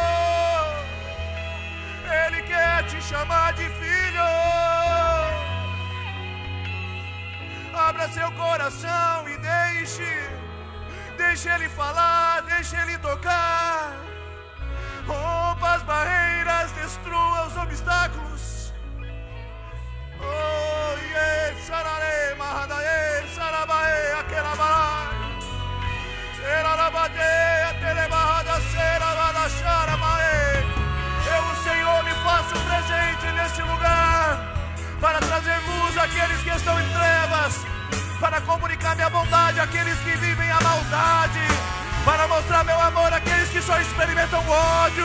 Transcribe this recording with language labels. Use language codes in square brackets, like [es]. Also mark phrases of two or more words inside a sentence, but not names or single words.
[pt] Ele quer te chamar de filho. Abra seu coração e deixe Ele falar, deixe Ele tocar. Rompa as barreiras, destrua os obstáculos. [en] Oh, yes, sarare, mahadae, sarabae, aquelabai. Serarabade, telebahada, serabada, charamae. [pt] Eu, o Senhor, me faço presente nesse lugar, para trazer luz àqueles que estão em trevas, para comunicar minha bondade àqueles que vivem a maldade, para mostrar meu amor àqueles que só experimentam ódio.